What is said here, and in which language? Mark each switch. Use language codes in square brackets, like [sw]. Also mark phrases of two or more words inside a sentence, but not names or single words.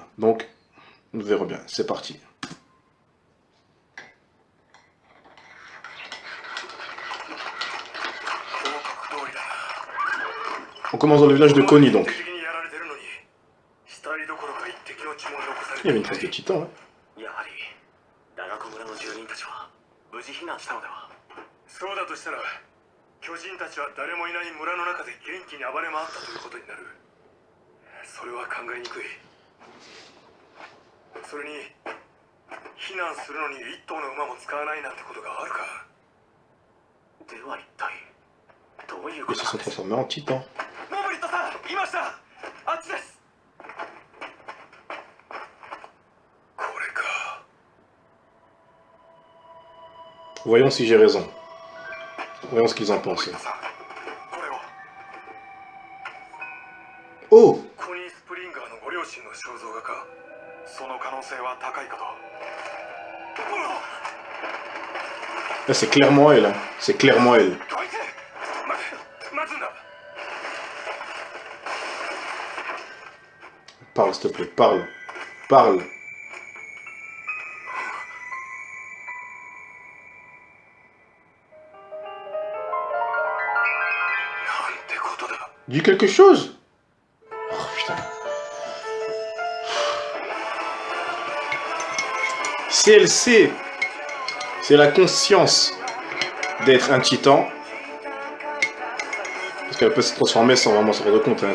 [fr] Donc, nous verrons bien, c'est parti. On commence dans le village de Koni donc. Il y avait une trace de titan, hein. [ja] そうだとしたら巨人たちは誰もいない村の中で元気に暴れ回ったということになる。それは考えにくい。それに避難するのに一頭の馬も使わないなんてことがあるか。では一体どういうこ [fr] Ils [ja] と [fr] se [ja] なん [fr] sont [ja] です？ [fr] transformés en titans. [ja] ノブリットさん、いました。あっちです。これか。 [fr] Voyons si j'ai raison. Voyons ce qu'ils en [ja] ノブリ [fr] pensent. [ja] ットさん、これを。 Oh! コニー・スプリンガーのご両親の肖像画か。その可能性は高いかと。 [fr] Là, c'est clairement elle, hein. C'est clairement elle. [ja] こいつ待つんだ。 [fr] Parle, s'il te plaît, parle. Parle. [ja] なんてことだ。 [fr] Dis quelque chose! Oh putain. Si elle sait, c'est la conscience d'être un titan. Parce qu'elle peut se transformer sans vraiment se rendre compte, hein.